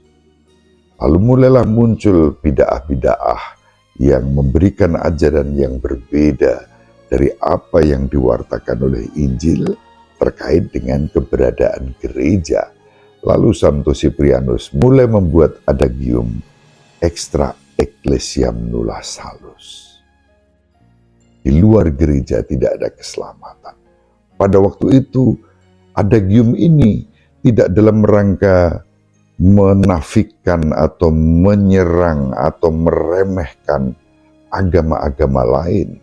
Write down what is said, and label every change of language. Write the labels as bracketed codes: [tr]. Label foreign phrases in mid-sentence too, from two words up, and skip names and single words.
[id] Lalu mulailah muncul bid'ah-bid'ah yang memberikan ajaran yang berbeda dari apa yang diwartakan oleh Injil terkait dengan keberadaan gereja. Lalu Santo Siprianus mulai membuat adagium [la] extra ecclesiam nulla salus. [id] Di luar gereja tidak ada keselamatan. Pada waktu itu, adagium ini tidak dalam rangka menafikan atau menyerang atau meremehkan agama-agama lain.